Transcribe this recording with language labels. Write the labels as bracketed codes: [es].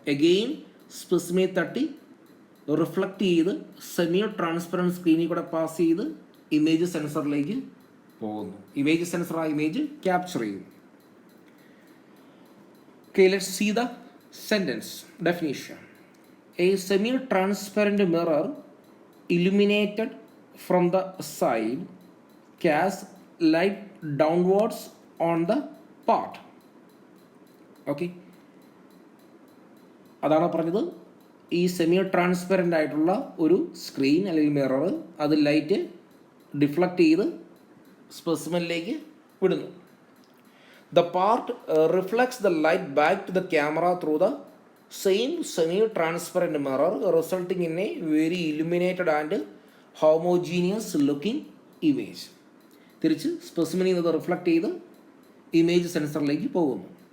[ml] Again specimen തട്ടി reflect ചെയ്ത് semi transparent സ്ക്രീനിൽ കൂടെ പാസ് ചെയ്ത് ഇമേജ് സെൻസറിലേക്ക് പോകുന്നു. ഇമേജ് സെൻസർ ആ ഇമേജ് ക്യാപ്ചർ ചെയ്യുന്നു. [en] Okay, let's see the sentence definition. A semi-transparent mirror illuminated from the side casts light downwards on the part. [ml] Okay, അതാണ് പറഞ്ഞത്. ഈ സെമി ട്രാൻസ്പെറൻ്റ് ആയിട്ടുള്ള ഒരു സ്ക്രീൻ അല്ലെങ്കിൽ മിറർ, അത് ലൈറ്റ് ഡിഫ്ലക്റ്റ് ചെയ്ത് സ്പെസിമെനിലേക്ക് വിടുന്നു. [en] The part reflects the light back to the camera through the same semi-transparent mirror, resulting in a very illuminated and homogeneous looking image. [ml] തിരിച്ച് സ്പെസിമെനിൽ നിന്ന് റിഫ്ലക്റ്റ് ചെയ്ത് ഇമേജ് സെൻസറിലേക്ക് പോകുന്നു.